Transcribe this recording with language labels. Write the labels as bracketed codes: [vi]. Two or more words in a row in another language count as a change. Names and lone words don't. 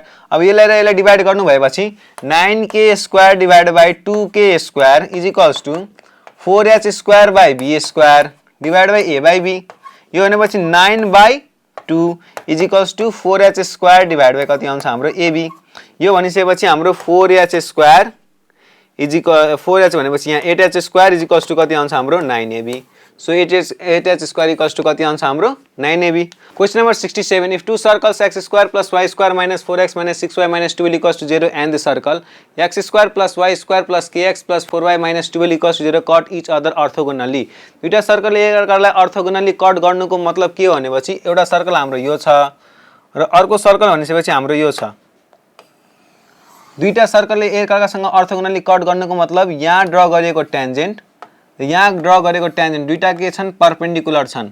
[ne] अब यसलाई र यसलाई डिवाइड गर्नु भएपछि [en] 9k square divide by 2k square is equals to 4h square by b square divide by a/b [ne] यो भनेपछि [en] 9/2 is equals to 4h square divide by [ne] कति आउँछ हाम्रो ab यो भनिसकेपछि हाम्रो [en] 4h square is equal 4h [ne] भनेपछि यहाँ [en] 8h square is equals to [ne] कति आउँछ हाम्रो 9ab। [en] so 8h square equals to [ne] कति आउँछ हाम्रो 9ab। [en] question number 67 if two circles x square plus y square minus 4x minus 6y minus 12 equals to 0 and the circle x square plus y square plus kx plus 4y minus 12 equals to 0 cut each other orthogonally. [ne] दुईटा सर्कलले एकअर्कालाई [en] orthogonally cut [ne] गर्नुको मतलब के हो भनेपछि एउटा सर्कल हाम्रो यो छ र अर्को सर्कल भनेपछि हाम्रो यो छ। दुईटा सर्कलले एकअर्कासँग [en] orthogonally cut [ne] गर्नुको मतलब यहाँ ड्रा गरेको ट्यान्जेन्ट यहाँ ड्रा गरेको ट्यान्जेन्ट दुईटा के छन् परपेन्डिकुलर छन्।